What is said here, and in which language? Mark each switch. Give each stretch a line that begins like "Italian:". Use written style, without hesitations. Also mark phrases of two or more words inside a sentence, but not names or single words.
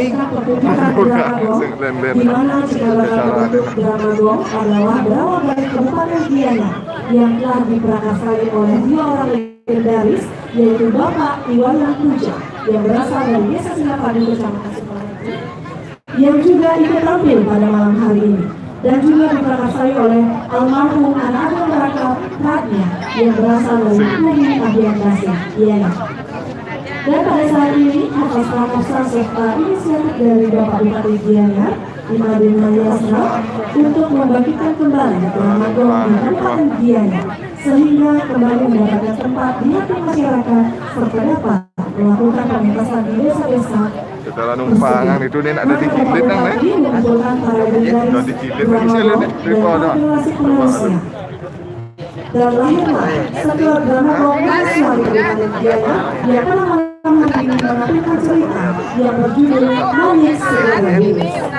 Indonesian: memberikan pertunjukan drama gong, di mana cikal bakal bentuk drama gong adalah berawal dari Kabupaten Gianyar yang telah diprakarsai oleh 2 orang legendaris, yaitu Bapak Iwayan Puja yang berasal dari Desa Singapadu, Kecamatan Sukoharjo, yang juga ikut tampil pada malam hari ini, dan juga diprakarsai oleh almarhum anak Raka Pratnya yang berasal dari Kubi Abiandasi, Gianyar. Dan pada saat ini atas prakarsa serta inisiatif dari Bapak Bupati Gianyar, Imadin Mahyasra, untuk membangkitkan kembali drama gong di Kabupaten Gianyar sehingga kembali mendapatkan tempat di hati masyarakat serta dapat melakukan pementasan di desa-desa. Setelah numpangan itu nih ada di Cilit nang nih. Udah di Cilit kan bisa lihat di bawah. Dan lahirlah setelah drama gong Masyari Kabupaten Gianyar yang pada malam hari ini menampilkan cerita yang berjudul Manik Segera Wilis.